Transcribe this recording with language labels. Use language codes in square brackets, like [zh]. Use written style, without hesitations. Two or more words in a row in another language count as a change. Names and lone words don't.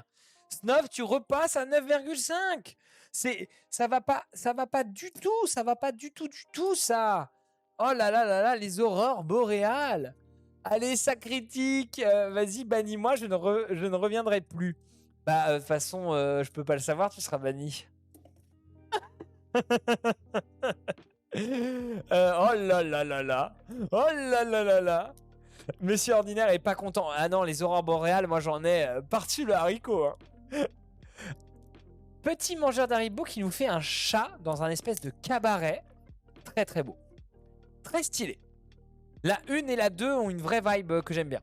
[fr] Snob, tu repasses à 9,5. Ça va pas du tout. Ça va pas du tout, ça. Oh là là là là, les horreurs boréales. Allez, ça critique. Vas-y, bannis-moi, je ne reviendrai plus. Bah, de toute façon, je peux pas le savoir, tu seras banni. Oh là là là là. Oh là là là là. Monsieur Ordinaire est pas content. Ah non, les aurores boréales, moi j'en ai par-dessus le haricot. Hein. Petit mangeur d'haribo qui nous fait un chat dans un espèce de cabaret. Très très beau. Très stylé. La 1 et la 2 ont une vraie vibe que j'aime bien.